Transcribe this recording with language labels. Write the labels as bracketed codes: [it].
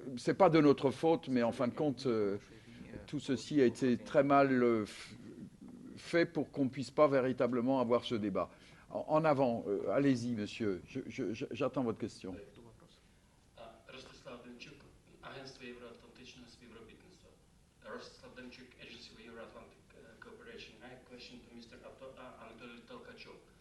[fr] C'est pas de notre faute, mais en fin de compte, tout ceci a été très mal fait pour qu'on puisse pas véritablement avoir ce débat. En avant, allez-y, monsieur. J'attends votre question. [uk] Ростислав Демчук, Агентство Євроатлантичного співробітництва. [en] Ростислав Демчук, Agency for Euro-Atlantic Cooperation. I have a question to Mr. Anatoly Толкачев.